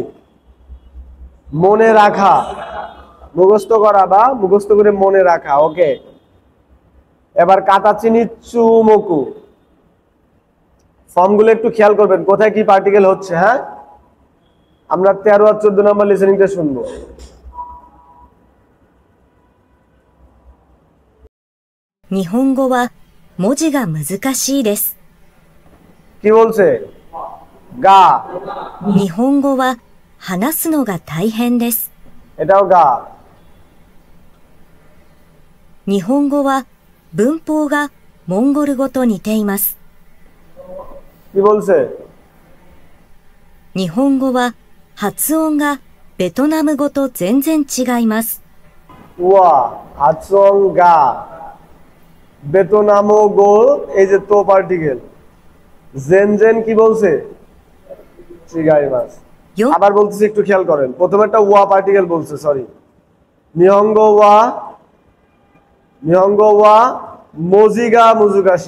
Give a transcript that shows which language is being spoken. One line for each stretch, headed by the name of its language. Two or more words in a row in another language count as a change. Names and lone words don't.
Bangla: মনে রাখা, মুখস্থ করা বা মুখস্থ করে মনে রাখা। ওকে, এবার
Japanese: 形に注目.
Bangla: ফর্মগুলো একটু খেয়াল করবেন কোথায় কি পার্টিকেল হচ্ছে। হ্যাঁ, আমরা 13 আর 14 নম্বর লিসেনিংটা শুনবো।
Japanese: 日本語は文字が難しいです。
Bangla: কি বলছে? গা।
Japanese: 日本語は話すのが大変です。
Bangla: এটাও গা।
Japanese: 日本語は文法がモンゴル語と似ています。
Bangla: কি বলছে?
Japanese: 日本語は発音がベトナム語と全然違います。は発音がベトナム語,
Bangla: এই যে তো পার্টিকেল।
Japanese: 全然
Bangla: কি বলছে? চিগাইমাস।
Japanese: よ
Bangla: আবার বলতেছি, একটু খেয়াল করেন। প্রথমে একটা ওয়া পার্টিকেল বলছে, সরি।
Japanese: 日本語は文字が難しい.